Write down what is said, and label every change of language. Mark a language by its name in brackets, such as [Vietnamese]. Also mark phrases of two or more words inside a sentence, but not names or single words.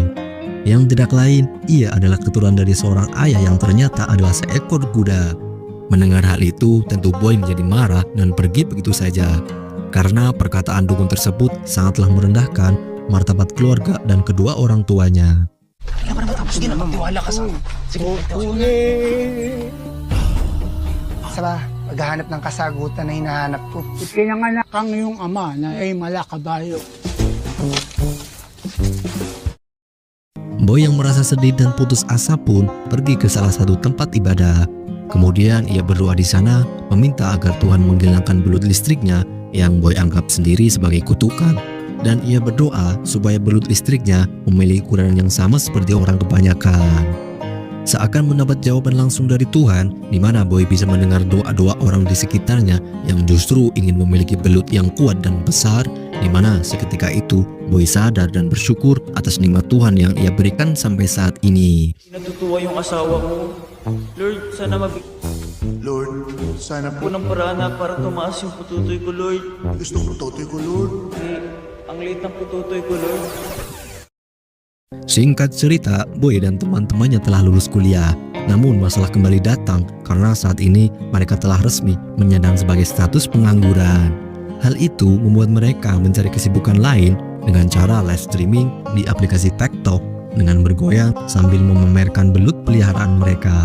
[Indonesian] Yang tidak lain, ia adalah keturunan dari seorang ayah yang ternyata adalah seekor kuda. Mendengar hal itu, tentu Boy menjadi marah dan pergi begitu saja, karena perkataan dukun tersebut sangatlah merendahkan martabat keluarga dan kedua orang tuanya. [Filipino] Kaya pa naman tapos din ang magtiwala ka sa... Sige, Saba, maghahanap ng kasagutan na hinahanap ko. Pinanganak ang iyong ama na ay malakabayo. [Indonesian] Boy yang merasa sedih dan putus asa pun pergi ke salah satu tempat ibadah. Kemudian ia berdoa di sana meminta agar Tuhan menghilangkan belut listriknya yang Boy anggap sendiri sebagai kutukan. Dan ia berdoa supaya belut listriknya memiliki ukuran yang sama seperti orang kebanyakan. Seakan mendapat jawaban langsung dari Tuhan, di mana Boy bisa mendengar doa-doa orang di sekitarnya yang justru ingin memiliki belut yang kuat dan besar, di mana seketika itu Boy sadar dan bersyukur atas nikmat Tuhan yang ia berikan sampai saat ini. [Filipino] Natutuwa yung asawa ko. Lord, sana po ng paraan na para tumaas yung pututoy ko, Lord. Gusto ko pututoy ko, Lord. Ang liit ng pututoy ko, Lord. [Indonesian] Singkat cerita, Boy dan teman-temannya telah lulus kuliah. Namun masalah kembali datang karena saat ini mereka telah resmi menyandang sebagai status pengangguran. Hal itu membuat mereka mencari kesibukan lain dengan cara [English] live streaming [Indonesian] di aplikasi TikTok dengan bergoyang sambil memamerkan belut peliharaan mereka.